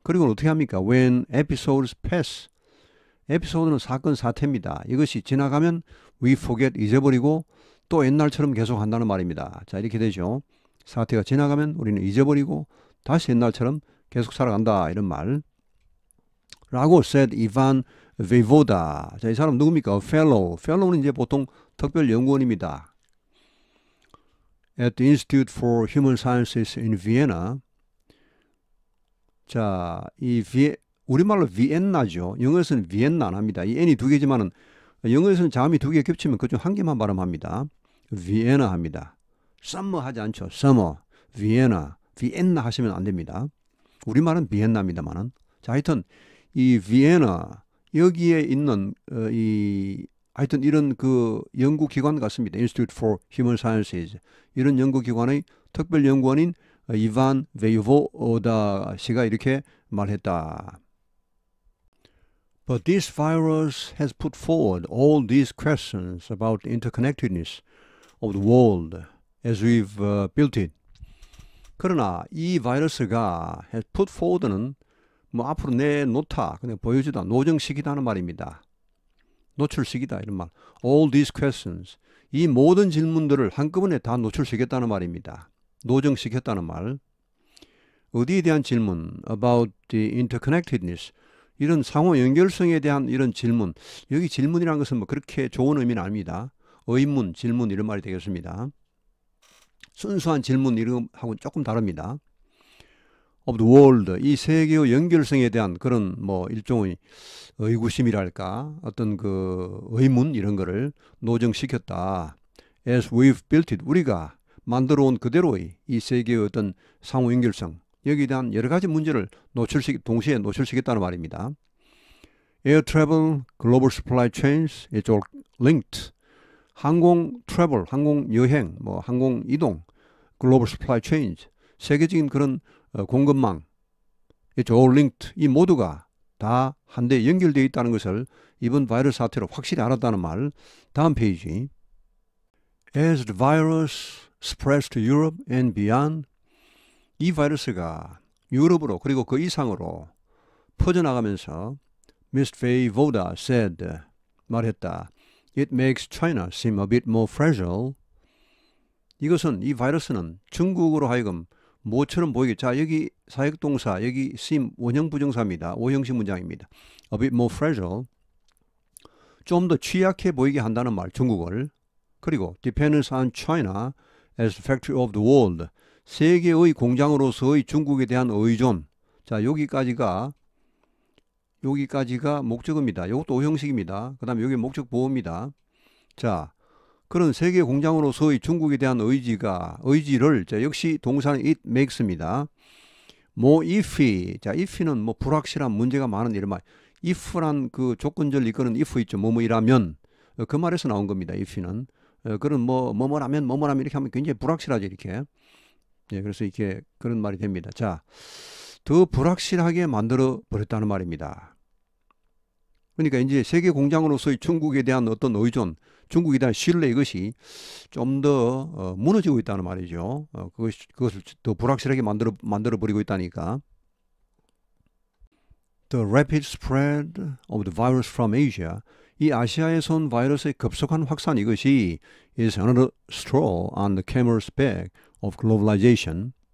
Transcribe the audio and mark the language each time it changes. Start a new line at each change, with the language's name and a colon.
Korean: 그리고 어떻게 합니까?
English: When episodes pass.
Korean: 에피소드는 사건 사태입니다. 이것이 지나가면
English: we forget
Korean: 잊어버리고 또 옛날처럼 계속 한다는 말입니다. 자, 이렇게 되죠. 사태가 지나가면 우리는 잊어버리고 다시 옛날처럼 계속 살아간다 이런 말. 라고 said Ivan Voivoda. 자, 이 사람 누굽니까? fellow. fellow는 이제 보통 특별 연구원입니다.
English: At the Institute for Human Sciences in Vienna.
Korean: 자, 우리말로 비엔나죠. 영어에서는 비엔나 안 합니다. 이 n이 두 개지만은 영어에서는 자음이 두 개 겹치면 그중 한 개만 발음합니다. 비엔나 합니다. summer 하지 않죠. summer, 비엔나, 비엔나 하시면 안 됩니다. 우리말은 비엔나입니다만은. 자, 하여튼 이 비엔나 여기에 있는 하여튼 이런 그 연구기관 같습니다.
English: Institute for Human Sciences.
Korean: 이런 연구기관의 특별 연구원인 이반 베이보다 씨가 이렇게 말했다.
English: But this virus has put forward all these questions about the interconnectedness of the world as we've built it.
Korean: 그러나 이 바이러스가
English: has put forward
Korean: 는 뭐 앞으로 내놓다, 그냥 보여주다, 노정시키다는 말입니다. 노출시키다 이런 말.
English: All these questions.
Korean: 이 모든 질문들을 한꺼번에 다 노출시켰다는 말입니다. 노정시켰다는 말. 어디에 대한 질문?
English: About the interconnectedness.
Korean: 이런 상호 연결성에 대한 이런 질문. 여기 질문이라는 것은 뭐 그렇게 좋은 의미는 아닙니다. 의문, 질문 이런 말이 되겠습니다. 순수한 질문 이름하고는 조금 다릅니다.
English: Of the world.
Korean: 이 세계의 연결성에 대한 그런 뭐 일종의 의구심이랄까 어떤 그 의문 이런 거를 노정시켰다.
English: As we've built it.
Korean: 우리가 만들어 온 그대로의 이 세계의 어떤 상호 연결성. 여기에 대한 여러 가지 문제를 동시에 노출시켰다는 말입니다.
English: Air travel, global supply chains, it's all linked.
Korean: 항공 트래블, 항공 여행, 뭐 항공 이동,
English: global supply chains,
Korean: 세계적인 그런 공급망,
English: it's all linked.
Korean: 이 모두가 다 한데 연결되어 있다는 것을 이번 바이러스 사태로 확실히 알았다는 말. 다음 페이지.
English: As the virus spreads to Europe and beyond,
Korean: 이 바이러스가 유럽으로 그리고 그 이상으로 퍼져나가면서 Ms.
English: Faye Voda said, 말했다. It makes China seem a bit more fragile.
Korean: 이것은 이 바이러스는 중국으로 하여금 뭐처럼 보이게. 자, 여기 사역동사, 여기 seem 원형 부정사입니다. 오형식 문장입니다.
English: A bit more fragile.
Korean: 좀 더 취약해 보이게 한다는 말, 중국을.
English: 그리고 dependence on China as factory of the world.
Korean: 세계의 공장으로서의 중국에 대한 의존. 자, 여기까지가 목적어입니다. 이것도 오형식입니다. 그 다음에 여기 목적 보호입니다. 자, 그런 세계 공장으로서의 중국에 대한 의지를, 자, 역시 동사는 it makes입니다.
English: more ify.
Korean: 자, ify는 뭐 불확실한 문제가 많은 이런 말. if란 그 조건절 이끄는 if 있죠. 뭐뭐이라면. 그 말에서 나온 겁니다. if는. 그런 뭐뭐라면 이렇게 하면 굉장히 불확실하죠. 이렇게. 예, 그래서 이렇게 그런 말이 됩니다. 자, 더 불확실하게 만들어 버렸다는 말입니다. 그러니까 이제 세계 공장으로서의 중국에 대한 어떤 의존, 중국에 대한 신뢰, 이것이 좀 더 무너지고 있다는 말이죠. 그것을 더 불확실하게 만들어 버리고 있다니까.
English: The rapid spread of the virus from Asia.
Korean: 이 아시아에서 온 바이러스의 급속한 확산, 이것이
English: is another straw on the camel's back of globalization.